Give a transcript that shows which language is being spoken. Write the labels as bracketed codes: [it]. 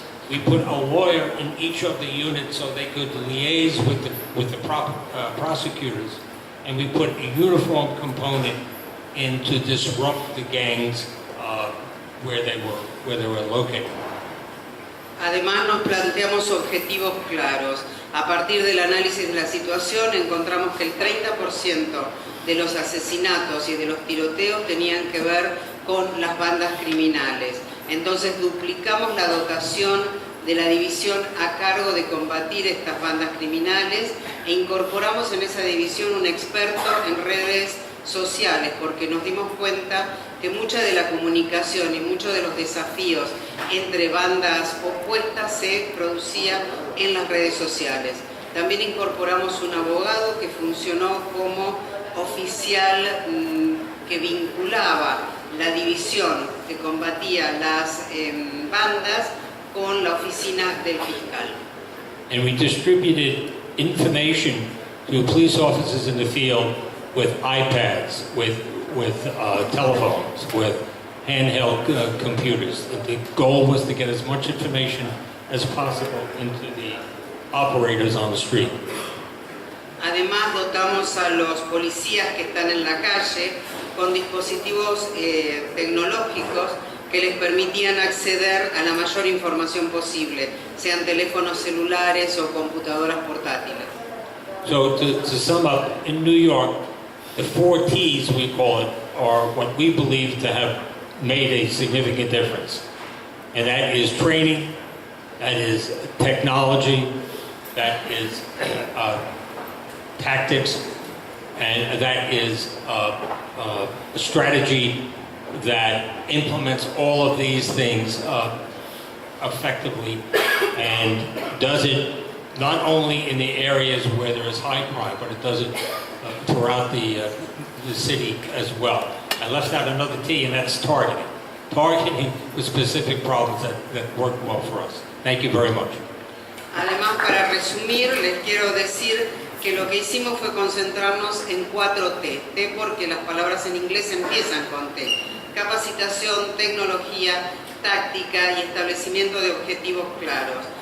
[en] We put a lawyer in each of the units so they could liaise with the prosecutors, and we put a uniform component in to disrupt the gangs where they were located. [es] Además nos planteamos objetivos claros. A partir del análisis de la situación encontramos que el 30% de los asesinatos y de los tiroteos tenían que ver con las bandas criminales. Entonces duplicamos la dotación de la división a cargo de combatir estas bandas criminales e incorporamos en esa división un experto en redes sociales, porque nos dimos cuenta que mucha de la comunicación y muchos de los desafíos entre bandas opuestas se producía en las redes sociales. También incorporamos un abogado que funcionó como oficial que vinculaba la división que combatía las bandas con la oficina del fiscal. [en] And we distributed information to police officers in the field with iPads, with telephones, with handheld computers. The goal was to get as much information as possible into the operators on the street. [es] Además, dotamos a los policías que están en la calle con dispositivos tecnológicos que les permitían acceder a la mayor información posible, sean teléfonos celulares o computadoras portátiles. [en] So to sum up, in New York, the 4 T's, we call it, are what we believe to have made a significant difference. And that is training, that is technology, that is tactics, and that is a strategy that implements all of these things effectively and does it not only in the areas where there is high crime, but it does it throughout the city as well. I left out another T, and that's targeting. targeting the specific problems that work well for us. Thank you very much. [es] Además, para resumir, les quiero decir que lo que hicimos fue concentrarnos en 4T. T porque las palabras en inglés empiezan con T. Capacitación, tecnología, táctica y establecimiento de objetivos claros.